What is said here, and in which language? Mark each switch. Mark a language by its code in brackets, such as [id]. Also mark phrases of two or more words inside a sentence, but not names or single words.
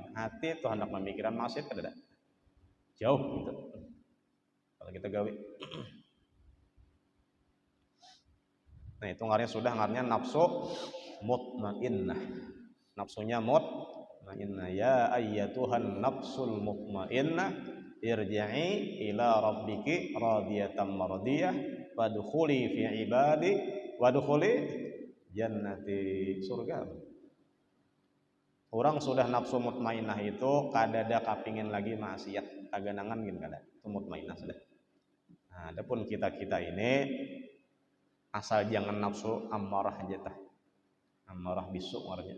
[bjn] Hati itu hendak memikirkan maksiat kada jauh gitu. Kalau kita gawe. Nah itu ngarannya nafsu mutmainnah. Nafsunya mutmainnah. [ar] يا أيتها النفس المطمئنة ارجعي إلى ربك راضية مرضية وادخلي في عبادي وادخلي جنتي, [bjn] surga. Orang sudah nafsu mutmainnah itu kadada kapingin lagi maksiat, kaganangan gin kada. Itu mutmainnah sudah. Nah, adapun kita-kita ini asal jangan nafsu ammarah aja tah. Ammarah bisu artinya.